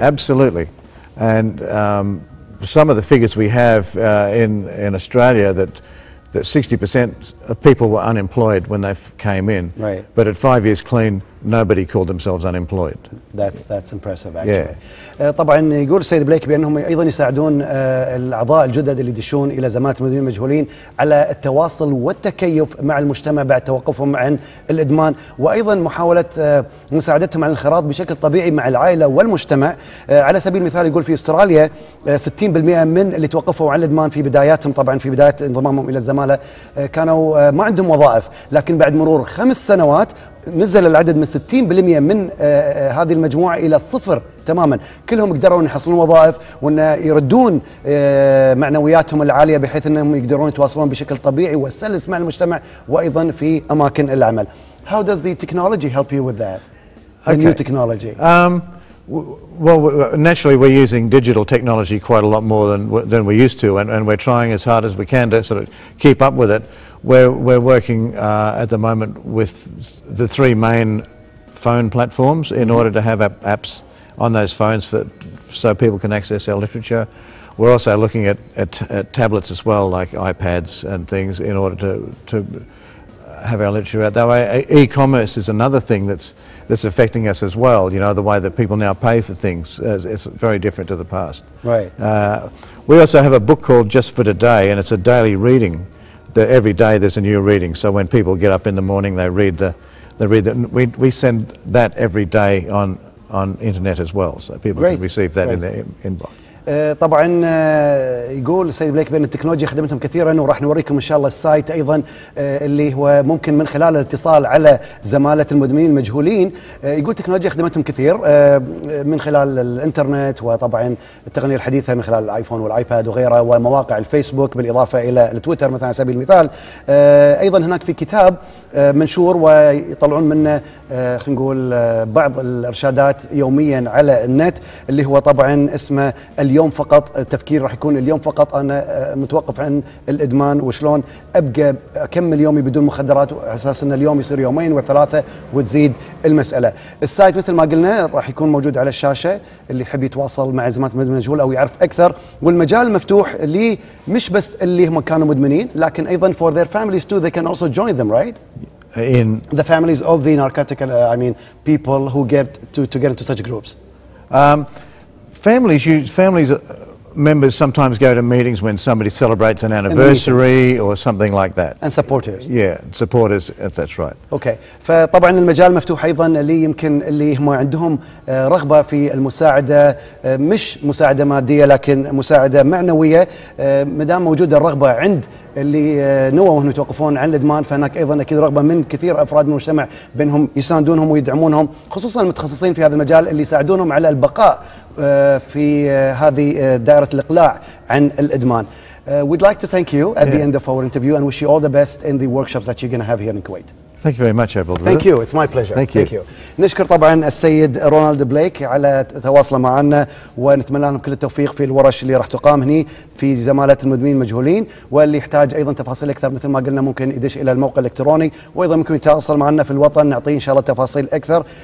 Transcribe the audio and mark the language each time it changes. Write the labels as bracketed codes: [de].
[en] Absolutely, and some of the figures we have in Australia that 60% of people were unemployed when they came in. Right. But at 5 years clean, nobody called themselves unemployed. That's impressive actually. [ar] طبعا يقول السيد بليك بأنهم أيضا يساعدون الأعضاء الجدد اللي يدشون إلى زمالة المدمنين المجهولين على التواصل والتكيف مع المجتمع بعد توقفهم عن الإدمان، وأيضا محاولة مساعدتهم على الانخراط بشكل طبيعي مع العائلة والمجتمع. على سبيل المثال يقول في أستراليا 60% من اللي توقفوا عن الإدمان في بداياتهم، طبعا في بداية انضمامهم إلى الزمالة كانوا ما عندهم وظائف، لكن بعد مرور 5 سنوات نزل العدد من 60% من هذه المجموعة إلى 0 تماما. كلهم قدروا أن يحصلون وظائف وأن يردون معنوياتهم العالية بحيث أنهم يقدرون يتواصلون بشكل طبيعي وسلس مع المجتمع وأيضا في أماكن العمل. [en] How does the technology help you with that? The new technology. Well, naturally, we're using digital technology quite a lot more than we used to, and we're trying as hard as we can to sort of keep up with it. We're working at the moment with the 3 main phone platforms in order to have apps on those phones so people can access our literature. We're also looking at tablets as well, like iPads and things, in order to have our literature out that way. E-commerce is another thing that's affecting us as well. You know, the way that people now pay for things is very different to the past. Right. We also have a book called Just for Today, and it's a daily reading. Every day there's a new reading. So when people get up in the morning, they read we send that every day on internet as well, so people can receive that in their inbox. [ar] طبعا يقول السيد بليك بأن التكنولوجيا خدمتهم كثيرا، وراح نوريكم إن شاء الله السايت أيضا اللي هو ممكن من خلال الاتصال على زمالة المدمنين المجهولين. يقول التكنولوجيا خدمتهم كثير من خلال الإنترنت، وطبعا التقنية الحديثة من خلال الآيفون والآيباد وغيرها، ومواقع الفيسبوك بالإضافة إلى التويتر مثلا على سبيل المثال. أيضا هناك في كتاب منشور ويطلعون منه خلينا نقول بعض الإرشادات يوميا على النت، اللي هو طبعا اسمه اليوم فقط. التفكير راح يكون اليوم فقط، أنا متوقف عن الإدمان وشلون أبقى أكمل يومي بدون مخدرات، على أساس أن اليوم يصير يومين و3 وتزيد المسألة. السايت مثل ما قلنا راح يكون موجود على الشاشة، اللي يحب يتواصل مع زمالة المدمن المجهول أو يعرف أكثر. والمجال مفتوح لي مش بس اللي هم كانوا مدمنين، لكن أيضا [en] for their families too, they can also join them, right? In the families of the narcotic, I mean, people who get to get into such groups. Families members sometimes go to meetings when somebody celebrates an anniversary or something like that. And supporters. Yeah, supporters, that's right. [ar] اوكي، فطبعا المجال مفتوح ايضا اللي يمكن اللي هم عندهم رغبه في المساعده، مش مساعده ماديه لكن مساعده معنويه. ما دام موجوده الرغبه عند اللي نووا انهم يتوقفون عن الادمان، فهناك ايضا اكيد رغبه من كثير افراد من المجتمع بانهم يساندونهم ويدعمونهم، خصوصا المتخصصين في هذا المجال اللي يساعدونهم على البقاء في هذه دائره الاقلاع عن الادمان. [en] We'd like to thank you at the end of our interview and wish you all the best in the workshops that you're going to have here in Kuwait. Thank you very much, Abel. Thank you. It's my pleasure. Thank you. Thank you. [ar] نشكر طبعا السيد رونالد بليك على تواصله معنا، ونتمنى لهم كل التوفيق في الورش اللي راح تقام هني في زمالة المدمنين المجهولين. واللي يحتاج ايضا تفاصيل اكثر مثل ما قلنا ممكن يدش الى الموقع الالكتروني، وايضا ممكن يتواصل معنا في الوطن نعطيه ان شاء الله تفاصيل اكثر.